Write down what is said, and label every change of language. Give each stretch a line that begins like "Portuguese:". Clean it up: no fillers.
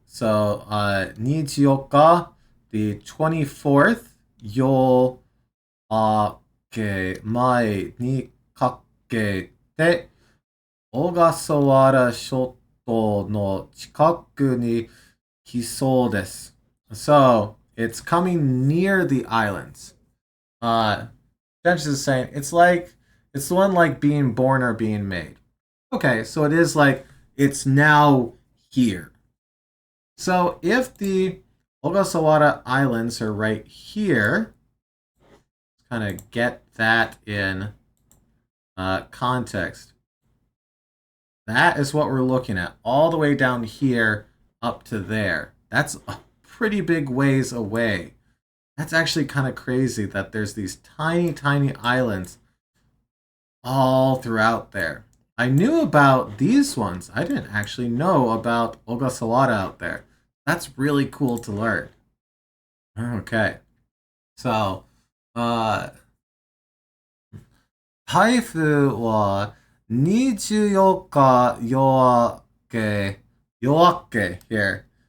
Japanese: So 24日,
English: the 24th,
Japanese: 夜明け前にかけて小笠原諸島の近くに来そうです。
English: So, it's coming near the islands. Judge is saying it's the one like being born or being made. Okay, so it is like it's now here. So if the Ogasawara Islands are right here, let's kind of get that in context. That is what we're looking at, all the way down here up to there. That's a pretty big ways away. That's actually kind of crazy that there's these tiny, tiny islands all throughout there. I knew about these ones. I didn't actually know about Ogasawara out there. That's really cool to learn. Okay.
Japanese: So, 台風は24日夜明け
English: here.